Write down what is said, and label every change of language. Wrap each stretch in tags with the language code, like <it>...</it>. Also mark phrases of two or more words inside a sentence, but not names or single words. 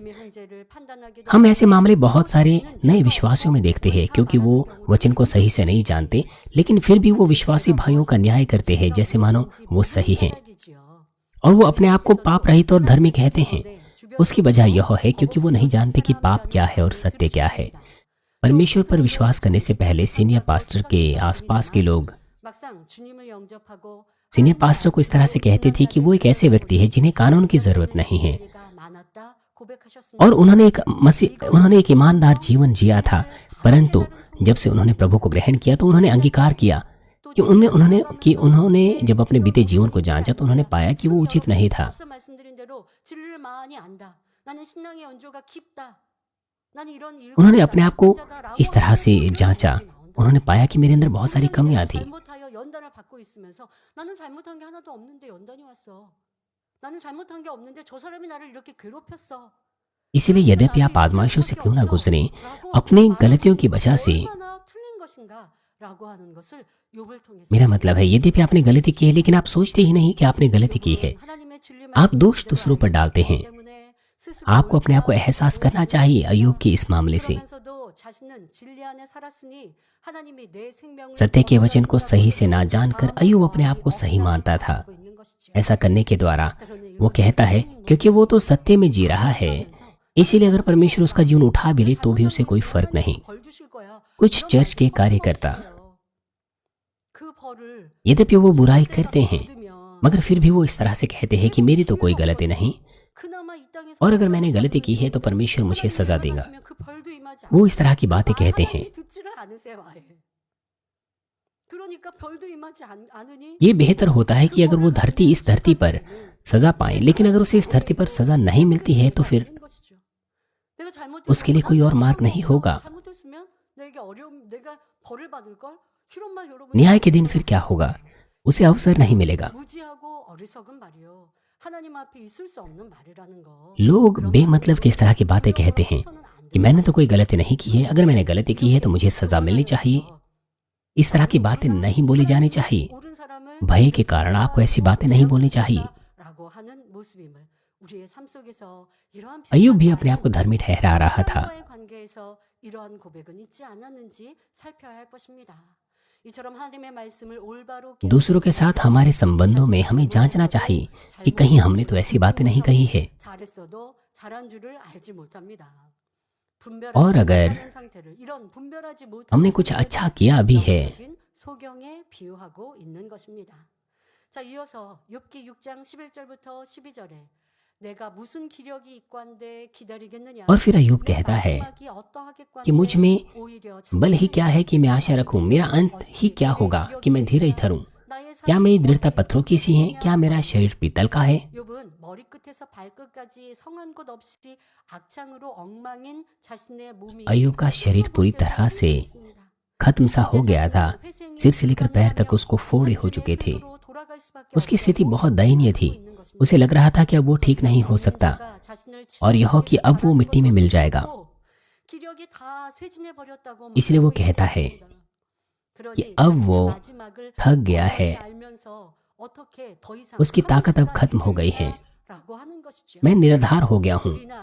<hi>हम ऐसे मामले बहुत सारे नए विश्वासियों में देखते हैं, क्योंकि वो वचन को सही से नहीं जानते, लेकिन फिर भी वो विश्वासी भाइयों का न्याय करते हैं जैसे मानो वो सही हैं, और वो अपने आप को पाप रहित और धर्मी कहते हैं। उसकी वजह यह है क्योंकि वो नहीं जानते कि पाप क्या है और सत्य क्या है। परमेश्वर पर विश्वास करने से पहले</hi> <en>senior pastor</en> <hi>के आसपास के लोग</hi> <ko>막상 주님을 영접하고</ko> <en>senior pastor</en> <hi>को इस तरह से कहते थे कि वो एक ऐसे व्यक्ति है जिन्हें कानून की जरूरत नहीं है और उन्होंने एक ईमानदार जीवन जिया था। परंतु जब से उन्होंने प्रभु को ग्रहण किया तो उन्होंने अंगीकार किया कि उन्होंने जब अपने बीते जीवन को जांचा तो उन्होंने पाया कि वो उचित नहीं था।</hi> <ko>앞서 말씀드린 대로 진리를 많이 안다. 나는 신앙의 연조가 깊다. 나는 이런 일과</ko> <hi>उन्होंने अपने आप को</hi> <ko>다라고</ko> <hi>इस तरह से</hi> <ko>하는</ko> <hi>जांचा।</hi> <ko>말이 나온다.</ko> <hi>उन्होंने पाया कि मेरे अंदर बहुत सारी कमियां थी।</hi> <ko>잘못하여 연단을 받고 있으면서 나는 잘못한 게 하나도 없는데 연단이 왔어. 나는 잘못한 게 없는데 저 사람이 나를 이렇게 괴롭혔어.</ko> <hi>इसीलिए यद्यपि आप आजमाइशों से क्यों ना गुजरें, अपनी गलतियों की वजह से,</hi> <ko>얼마나 틀린 것인가라고 하는 것을 욥을 통해서</ko> <hi>मेरा मतलब है यद्यपि आपने गलती की है लेकिन आप सोचते ही नहीं कि आपने गलती की है।</hi> <ko>하나님의 진리</ko> <hi>आप दोष दूसरों पर डालते हैं।</hi> <ko>때문에 스스로</ko> <hi>आपको अपने आप को एहसास करना चाहिए अय्यूब के इस मामले से।</hi> <ko>그러면서도 자신은 진리 안에 살았으니 하나님이 내 생명을</ko> <hi>सत्य के वचन को सही से ना जानकर अय्यूब अपने आप को सही मानता था।</hi> <ko>하고 있는 것이죠.</ko> <hi>ऐसा करने के द्वारा वो कहता है क्योंकि वो तो सत्य में जी रहा है, इसीलिए अगर परमेश्वर उसका जीवन उठा भी ले तो भी उसे कोई फर्क नहीं।</hi> <ko>벌 주실 거야.</ko> <hi>कुछ चर्च के कार्यकर्ता</hi> <ko>그 벌을</ko> <hi>यद्यपि वो बुराई करते हैं</hi> <ko>얻으면</ko> <hi>मगर फिर भी वो इस तरह से कहते हैं कि मेरी तो कोई गलती नहीं</hi> <ko>그나마 이 땅에서</ko> <hi>और अगर मैंने गलती की है तो परमेश्वर मुझे सजा देगा।</hi> <ko>하시면 그 벌도 임하지</ko> <hi>वो इस तरह की बातें कहते हैं।</hi> <ko>하나님이 듣지를 않으세요, 아예. 그러니까 벌도 임하지 않으니</ko> <hi>ये बेहतर होता है कि अगर वो इस धरती पर सजा पाए, लेकिन अगर उसे इस धरती पर सजा नहीं मिलती है तो फिर</hi> <ko>내가 잘못했으면</ko> <hi>उसके लिए कोई और मार्ग नहीं होगा।</hi> <ko>잘못했으면 내게 어려움 내가 벌을 받을 걸 이런 말 여러분</ko> <hi>न्याय के दिन फिर क्या होगा? उसे अवसर नहीं मिलेगा।</hi> <ko>무지하고 어리석은 말이요. 하나님 앞에 있을 수 없는 말이라는 거.</ko> <hi>लोग बेमतलब की इस तरह की बातें कहते हैं कि मैंने तो कोई गलती नहीं की है, अगर मैंने गलती की है तो मुझे सजा मिलनी चाहिए। इस तरह की बातें नहीं बोली जानी चाहिए।</hi> <ko>옳은 사람을</ko> <hi>भय के कारण आपको ऐसी बातें नहीं बोलनी चाहिए।</hi> <ko>라고 하는 모습임을 우리의 삶 속에서 이러한</ko> <hi>अय्यूब भी अपने आप को धर्मी ठहरा रहा था।</hi> <ko>사람과의 관계에서 이러한 고백은 있지 않았는지 살펴야 할 것입니다. 이처럼 하나님의 말씀을 올바로</ko> <hi>दूसरों के साथ हमारे संबंधों में हमें जांचना चाहिए कि कहीं हमने तो ऐसी बातें नहीं कही है।</hi> <ko>잘했어도 잘한 줄을 알지 못합니다.</ko> <hi>और अगर</hi> <ko>분별하지 상태를 이런 분별하지 못하는</ko> <hi>हमने कुछ अच्छा किया भी है</hi> <ko>소경에 비유하고 있는 것입니다. 자, 이어서 욥기 6장 11절부터 12절에 내가 무슨 기력이 있관데 기다리겠느냐</ko> <hi>और फिर अय्यूब कहता है कि मुझ में बल ही क्या है कि मैं आशा रखूं, मेरा अंत ही क्या होगा कि मैं धीरज धरूं। क्या मेरी दृढ़ता पत्थरों की सी है? क्या मेरा शरीर पीतल का है?</hi> <ko>욥은 머리끝에서 발끝까지 성한 곳 없이 악창으로 엉망인 자신의 몸이</ko> <hi>अय्यूब का शरीर पूरी तरह से खत्म सा हो गया था। सिर से लेकर पैर तक उसको फोड़े हो चुके थे। उसकी स्थिति बहुत दयनीय थी। उसे लग रहा था कि अब वो ठीक नहीं हो सकता और यह कि अब वो मिट्टी में मिल जाएगा। इसलिए वो कहता है कि अब वो थक गया है, उसकी ताकत अब खत्म हो गई है, मैं निराधार हो गया हूँ।</hi>